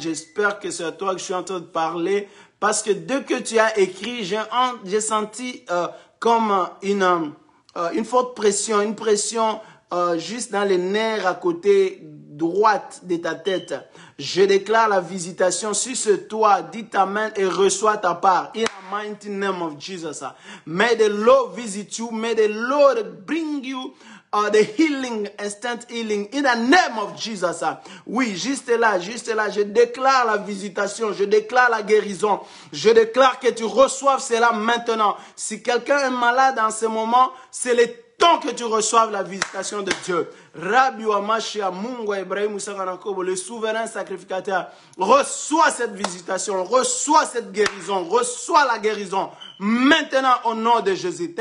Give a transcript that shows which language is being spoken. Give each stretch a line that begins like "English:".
French: J'espère que c'est à toi que je suis en train de parler parce que dès que tu as écrit, j'ai senti comme une forte pression, une pression juste dans les nerfs à côté droite de ta tête. Je déclare la visitation sur ce toit. Dis amen et reçois ta part.
English: In the mighty name of Jesus. May the Lord visit you. May the Lord bring you the healing, instant healing. In the name of Jesus.
French: Oui, juste là. Je déclare la visitation. Je déclare la guérison. Je déclare que tu reçoives cela maintenant. Si quelqu'un est malade en ce moment, c'est le temps que tu reçoives la visitation de Dieu.
Swahili: Rabbi Wamashia Mungwa Ibrahim Sanganakobo,
French: le souverain sacrificateur, reçois cette visitation, reçois cette guérison, reçois la guérison maintenant au nom de Jésus.